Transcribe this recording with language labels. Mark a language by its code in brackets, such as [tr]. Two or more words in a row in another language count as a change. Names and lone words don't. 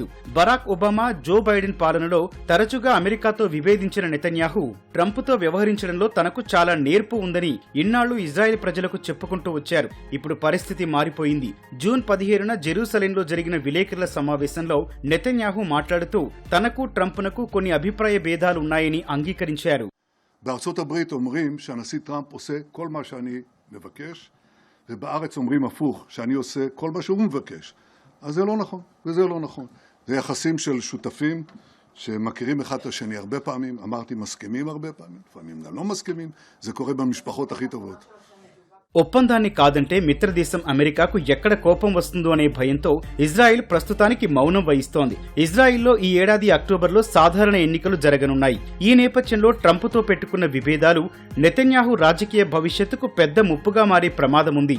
[te] బరాక్ ఒబామా, జో బైడెన్ పాలనలో తరచుగా అమెరికాతో విభేదించిన నెతన్యాహు ట్రంప్తో వ్యవహరించడంలో తనకు చాలా నేర్పు ఉందని ఇన్నాళ్లు ఇజ్రాయెల్ ప్రజలకు చెప్పుకుంటూ వచ్చారు. ఇప్పుడు పరిస్థితి మారిపోయింది. జూన్ 17న జెరూసలేంలో జరిగిన విలేకరుల సమావేశంలో నెతన్యాహు మాట్లాడుతూ తనకు ట్రంప్నకు కొన్ని అభిప్రాయ భేదాలు ఉన్నాయని అంగీకరించారు. [he] בארצות הברית אומרים שהנשיא טראמפ עושה כל מה שאני מבקש, ובארץ אומרים הפוך, שאני עושה כל מה שהוא מבקש. אז זה לא נכון, וזה לא נכון. זה יחסים של שותפים שמכירים אחד את השני הרבה פעמים, אמרתי מסכימים הרבה פעמים, לפעמים גם לא מסכימים, זה קורה במשפחות הכי טובות. [te] ఒప్పందాన్ని కాదంటే మిత్రదేశం అమెరికాకు ఎక్కడ కోపం వస్తుందో అనే భయంతో ఇజ్రాయిల్ ప్రస్తుతానికి మౌనం వహిస్తోంది. ఇజ్రాయిల్లో ఈ ఏడాది అక్టోబర్లో సాధారణ ఎన్నికలు జరగనున్నాయి. ఈ నేపథ్యంలో ట్రంప్తో పెట్టుకున్న విభేదాలు నెతన్యాహు రాజకీయ భవిష్యత్తుకు పెద్ద ముప్పుగా మారే ప్రమాదం ఉంది.